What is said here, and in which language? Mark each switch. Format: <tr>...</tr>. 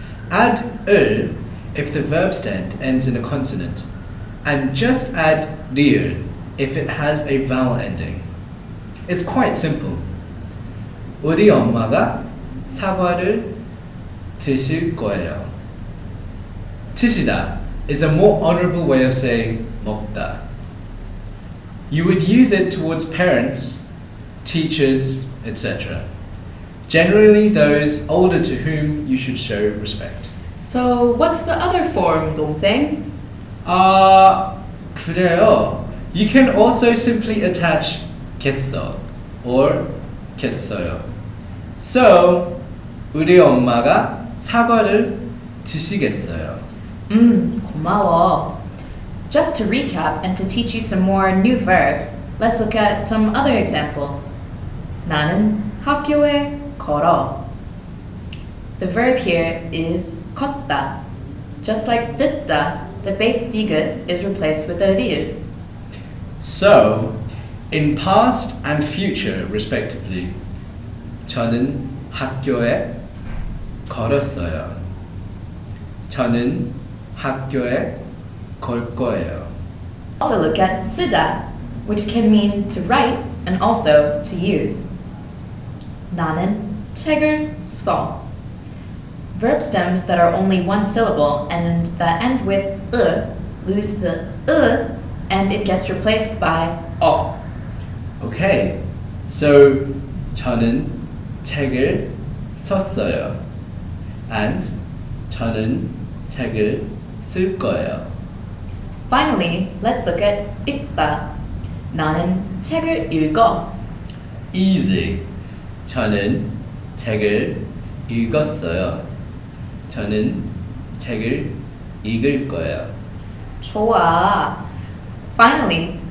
<en>Add 을 if the verb stem ends in a consonant, and just add 릴 if it has a vowel ending. It's quite simple.</en> <ko>우리 엄마가 사과를 드실 거예요.</ko> <en>드시다 is a more honorable way of saying 먹다. You would use it towards parents, teachers, etc. Generally those older to whom you should show respect. So what's the other form, 동생?</en> <ko>그래요.</ko> <en>You can also simply attach 겠어 or 겠어요. So,</en> <ko>우리 엄마가 사과를 드시겠어요. 고마워.</ko> <en>Just to recap and to teach you some more new verbs, let's look at some other examples.</en> <ko>나는 학교에 걸어.</ko> <en>The verb here is 걷다. Just like 듣다, the base digut is replaced with a 릴. So, in past and future respectively,</en> <ko>저는 학교에 걸었어요. 저는 학교에 걸 거예요.</ko> <en>Also look at 쓰다, which can mean to write and also to use.</en> <ko>나는 책을 써.</ko> <en>Verb stems that are only one syllable and that end with lose the and it gets replaced by 어. Okay, so</en> <ko>저는 책을 썼어요.</ko> <en>And</en> <ko>저는 책을 쓸 거예요.</ko> <en>Finally, let's look at 읽다.</en> <ko>나는 책을 읽어.</ko> <en>Easy.</en> <ko>저는 책을 읽었어요. 저는 책을 읽을 거예요. 좋아.</ko> <en>Finally,</en>